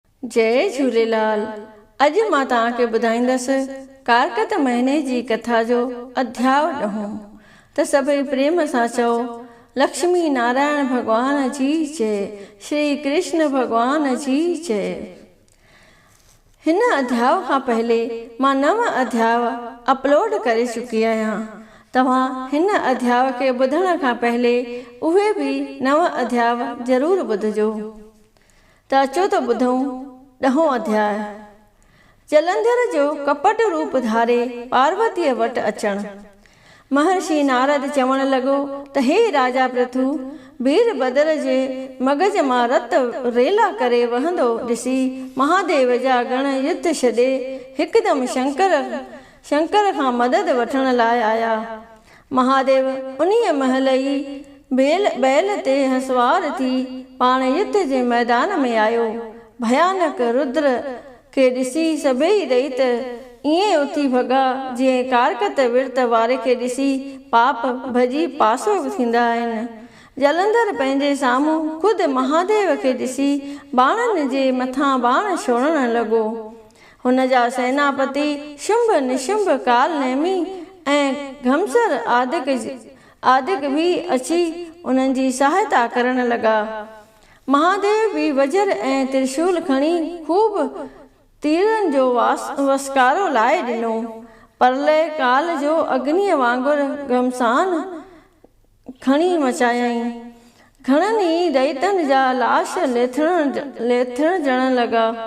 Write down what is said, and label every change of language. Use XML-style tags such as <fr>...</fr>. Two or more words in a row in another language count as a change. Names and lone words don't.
<sd>जय झूलेलाल। अॼु मां तव्हांखे ॿुधाईंदसि कारकत महीने जी कथा जो अध्याय 9। त सभई प्रेम सां चओ, लक्ष्मी नारायण भगवान जी जय, श्री कृष्ण भगवान जी जय। हिन अध्याय खां पहले मां 9 अध्याय अपलोड करे चुकी आहियां। तव्हां हिन अध्याय खे ॿुधण खां पहले उहे बि 9 अध्याय ज़रूर ॿुधजो। त अचो त ॿुधूं 10हों अध्याय। जलंधर जो कपट रूप धारे पार्वतीअ वटि अचण। महर्षि नारद चवण लॻो त हे राजा पृथु, वीरभद्र जे मगज मां रत रेला करे वहंदो ॾिसी महादेव जा गण युद्ध छॾे हिकदमि शंकर खां मदद वठण लाइ आया। महादेव उन्हीअ महल ई बैल ते सवार थी पाण युद्ध जे मैदान में आयो। भयानक रुद्र खे ॾिसी सभई दैत ईअं उथी भॻा जीअं कारकत विर्त वारे खे ॾिसी पाप भॼी पासो थींदा आहिनि। जलंधर पंहिंजे साम्हूं ख़ुदि महादेव खे ॾिसी बाणनि जे मथां बाण छोड़ण लॻो। हुन जा सेनापति शुंभ निशुंभ काल नेमी ऐं घमसर आदिक भी अची उन्हनि जी सहायता करण लॻा। महादेव भी वज्र ऐं त्रिशूल खणी खूब तीरनि जो वसकारो लाइ ॾिनो। प्रलय काल जो अग्नीअ वांगुरु घमसान खणी मचायई। घणनि ई दैतनि जा लाश लेथण जण लॻा।</sd>